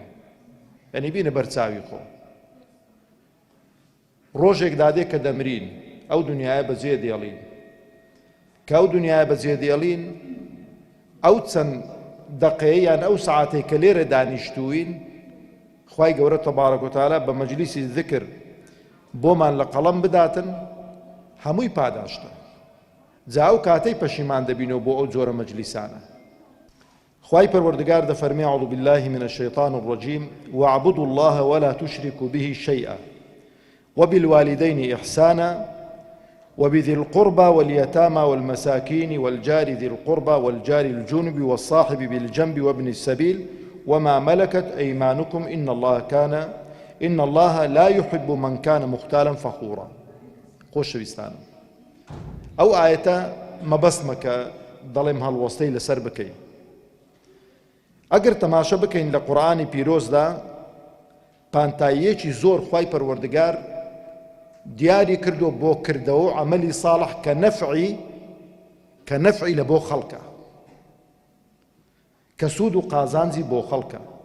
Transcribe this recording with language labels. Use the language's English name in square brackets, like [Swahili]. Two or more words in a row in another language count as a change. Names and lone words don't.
[Central Kurdish] یعنی بینە بەرچاوی خۆ ڕۆژێک دادێک کە دەمرین، ئەو دنیایە بەجێ دێڵین، کە ئەو دنیایە بەجێ دێڵین، ئەو چەند دەقەیە یان ئەو سەعاتەی کە لێرە دانیشتوین، خوای گەورە [Arabic] تەبارەک و تەعالا [Central Kurdish] بە مەجلیسی ذکر بۆمان لە قەڵەم بداتن، هەمووی پاداشتە. جا ئەو کاتەی پەشیمان دەبینەوە بۆ ئەو جۆرە مەجلیسانە. خوای پەروەردگار دەفەرمێ: [Arabic] أعوذ بالله من الشيطان الرجيم واعبدوا الله ولا تشركوا به شيئا وبالوالدين إحسانا وبذي القربى واليتامى والمساكين والجار ذي القربى والجار الجنب والصاحب بالجنب وابن السبيل وما ملكت أيمانكم إن الله لا يحب من كان مختالا فخورا. [Central Kurdish] خۆشەویستان، ئەو ئاەتە مەبەستمە کە دەڵێم هەڵوەستەی لەسەر بکەین. ئەگەر تەماشە بکەین لە قورئانی پیرۆزدا، پانتاییەکی زۆر خوای پەروەردگار دیاری کردو بۆ کردەوە و عەمەلی ساڵح کە نەفعی لە بۆ خەڵکە، کە سوود و قازانجی بۆ خەڵکە.